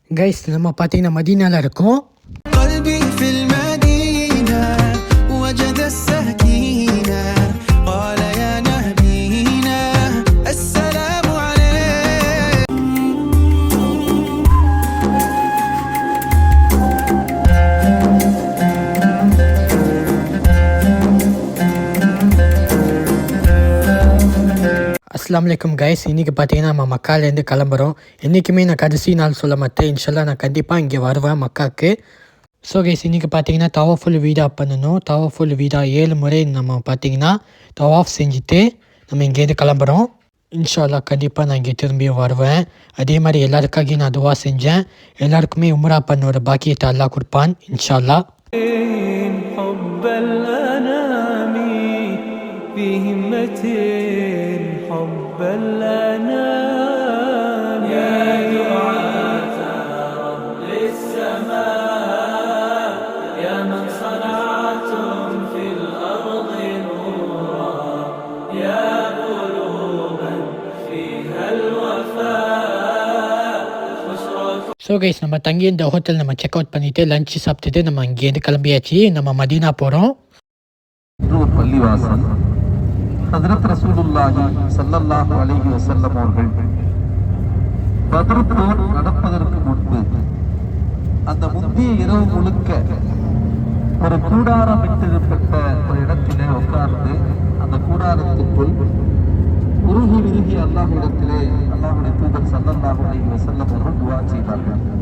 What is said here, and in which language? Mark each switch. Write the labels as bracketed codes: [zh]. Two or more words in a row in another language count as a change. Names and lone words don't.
[ta] கைஸ் நம்ம பார்த்தீங்கன்னா மதீனால இருக்கோம். [ar] قلبي في المدينة وجد السكينة قال يا نبينا السلام عليك. السلام عليكم [ta] கைஸ். இன்றைக்கி பார்த்தீங்கன்னா நம்ம மக்காலேருந்து கிளம்புறோம். என்றைக்குமே நான் கடைசி நாள் சொல்ல மாட்டேன். [ar] إن شاء الله [ta] நான் கண்டிப்பாக இங்கே வருவேன் மக்காவுக்கு. ஸோ கைஸ் இன்றைக்கி பார்த்தீங்கன்னா [ar] طواف الوداع [ta] பண்ணணும். [ar] طواف الوداع [ta] 7 முறை நம்ம பார்த்தீங்கன்னா தவாஃப் செஞ்சுட்டு நம்ம இங்கேருந்து கிளம்புறோம். [ar] إن شاء الله [ta] கண்டிப்பாக நான் இங்கே திரும்பியும் வருவேன். அதே மாதிரி எல்லாருக்காகவும் நான் துவா செஞ்சேன். எல்லாருக்குமே உம்ரா பண்ண ஒரு பாக்கியத்தை அல்லாஹ் கொடுப்பான் [ar] إن شاء الله. حب الأنام في همة حب الأنام يا دعاة رب السماء يا من صنعتم في الأرض نورا يا قلوبا فيها الوفاء بشرى. [ta] ஸோ கைஸ் நம்ம தங்கி இந்த ஹோட்டல் நம்ம [en] check out [ta] பண்ணிவிட்டு லஞ்சு சாப்பிட்டுட்டு நம்ம இங்கேருந்து கிளம்பியாச்சு. நம்ம மதீனா போகிறோம். ஒரு பள்ளிவாசல் ஹஜ்ரத் [ar] رسول الله صلى الله عليه وسلم [ta] அவர்கள் பத்ர் போர் நடப்பதற்கு முன்பு அந்த முந்தைய இரவு முழுக்க ஒரு கூடாரமிட்டிருப்பட்ட ஒரு இடத்திலே உட்கார்ந்து அந்த கூடாரத்திற்குள் உருகி விருகி அல்லாஹ்விடத்திலே அல்லாஹ்வுடைய தூதர் [ar] صلى الله عليه وسلم [ta] அவர்கள் துஆ செய்தார்கள்.